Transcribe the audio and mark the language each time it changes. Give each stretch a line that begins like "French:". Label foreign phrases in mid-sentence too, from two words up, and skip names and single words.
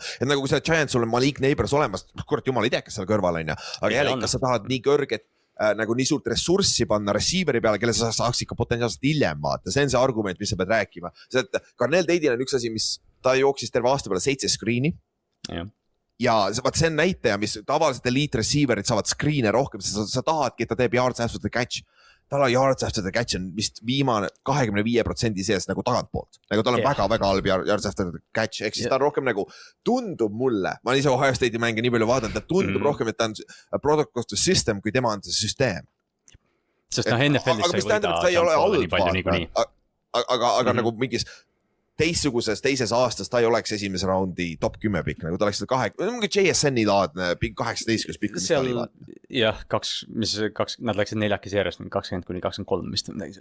Estonian: Et nagu kui sa Giants, sul on Malik Neighbors olemas, kurat jumal ei tea, kes seal kõrval on, aga jälle, kas sa tahad nii kõrget nagu nii suurt ressurssi panna receiveri peale, kelle sa saaks ikka potentsiaalselt hiljem vaata, see on see argument, mis sa pead rääkima. See, et Carnell Tate'il on üks asi, mis ta jooksis terve aasta peale 7 screen'i ja vaat see on näitaja, mis tavaliselt elite receiverid saavad screen'e rohkem, sa tahadki, et ta teeb
English: yards after the catch.
Estonian: Tal on
English: yards after the catch
Estonian: on vist viimane 25% sees nagu tagantpoolt. Nagu tal on väga halb
English: yards after the catch,
Estonian: ehk siis ta on rohkem nagu tundub mulle, ma olen ise Ohio State'i mänge nii palju vaadanud, ta tundub rohkem, et ta on
English: product of the system,
Estonian: kui tema on see süsteem. sest noh, NFL-is sa ei võida nii palju niikuinii. Aga nagu mingis teistsuguses teises aastas ta ei oleks esimese raundi top 10 pikk, nagu ta oleks mingi JSN-i laadne 18 pikk. seal jah, nad läksid 4 järjest, 20-23 vist midagi.